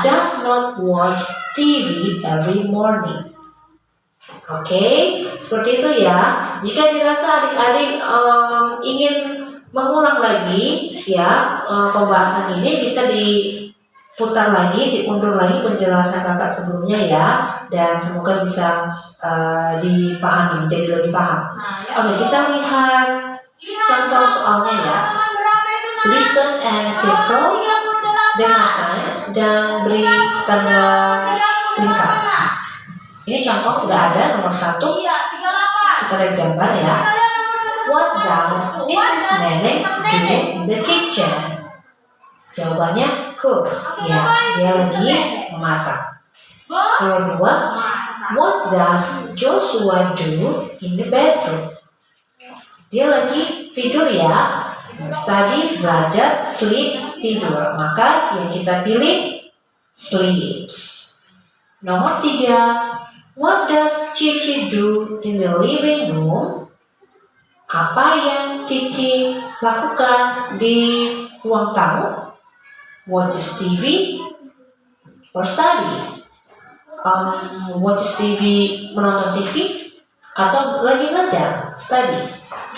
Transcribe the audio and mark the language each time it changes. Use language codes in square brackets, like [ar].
[en] does not watch TV every morning. [id] Oke, seperti itu ya. Jika dirasa adik-adik ingin mengulang lagi ya pembahasan ini, bisa diputar lagi, diundur lagi penjelasan kakak sebelumnya ya, dan semoga bisa dipahami, jadi lebih paham. Oke, kita lihat contoh soalnya ya. [en] Listen and circle, [id] dengarkan dan beri tanda lingkar. Ini contoh udah ada nomor 1. Iya, 38. Kita lihat gambar ya. [en] What does Mrs. Neneng do in the kitchen? Jawabannya cooks. [id] Ya, dia lagi memasak. Nomor 2, [en] what does Joshua do in the bedroom? [id] Dia lagi tidur ya. Studies, belajar, sleeps, tidur. Maka yang kita pilih sleeps. [en] Nomor 3, what does Cici do in the living room? [id] Apa yang Cici lakukan di ruang tamu? [en] Watches TV or studies? Watches TV, [id] menonton TV, atau lagi belajar, studies?